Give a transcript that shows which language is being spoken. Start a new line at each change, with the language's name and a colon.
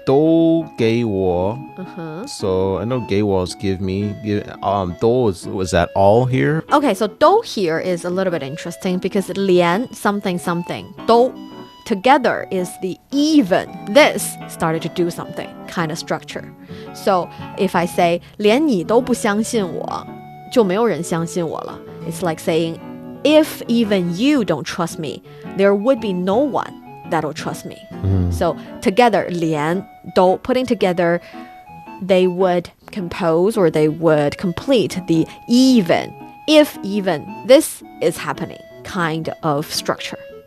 English: 都给我 So I know 给我 is give me. 都 was that all here? Okay, so 都 here is a little bit interesting because 连 something something 都 together is the even this started to do something kind of structure.
Chinese: So if I say 连你都不相信我就没有人相信我了.
English: It's like saying if even you don't trust me, there would be no one that'll trust me. So together 连都 putting together, they would compose or they would complete the even if even this is happening kind of structure.